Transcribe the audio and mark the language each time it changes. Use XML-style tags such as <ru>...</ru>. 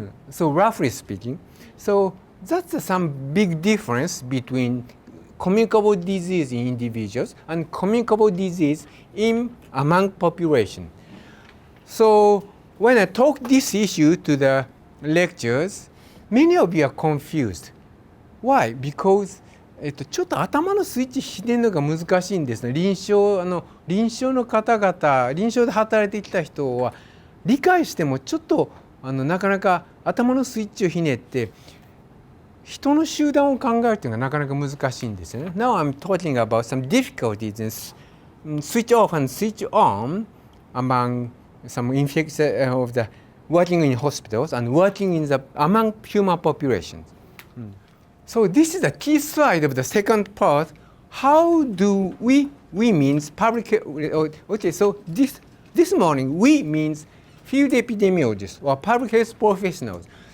<en>So roughly speaking, so that's some big difference between communicable disease in individuals and communicable disease among population. So when I talk this issue to the lectures, many of you are confused. Why? Because</en> <ja>ちょっと頭のスイッチひねるのが難しいんですね。臨床の方々、臨床で働いてきた人は理解してもちょっとなかなか頭のスイッチをひねって人の集団を考えるというのがなかなか難しいんですよね。</ja> <en>Now I'm talking about some difficulties in switch off and switch on among some infections of the working in hospitals and working among human populations. So this is the key slide of the second part. How do we means public, okay, so this morning we means field epidemiologists or public health professionals.</en>